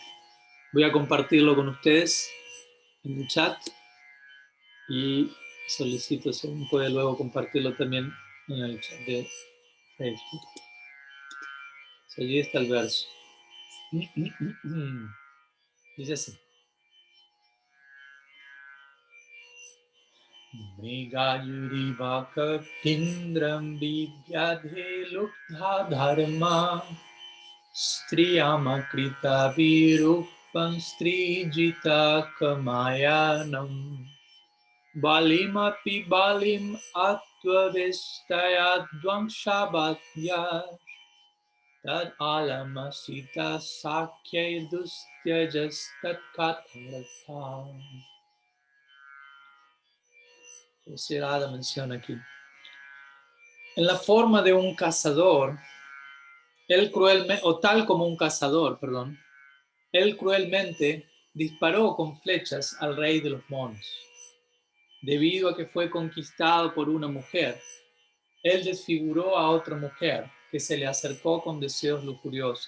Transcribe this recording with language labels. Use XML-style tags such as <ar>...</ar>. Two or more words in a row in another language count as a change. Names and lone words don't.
<es>Voy a compartirlo con ustedes en el chat y solicito si puede luego compartirlo también en el chat de Facebook. Allí está el verso. Dice así.</es> <sa>Mrigayurivaka Pindram Vidyadhe Luktha Dharma Striyamakrita Virupam Strijita Kamayanam Balimapi Balim Atvavestaya Dvangshabhatya Tad Alamasita Sakya Dustyajas Tat Katharatha.</sa> <es>Sri Radha menciona aquí. En la forma de un cazador, él cruelmente, o tal como un cazador, perdón, él cruelmente disparó con flechas al rey de los monos. Debido a que fue conquistado por una mujer, él desfiguró a otra mujer que se le acercó con deseos lujuriosos.</es>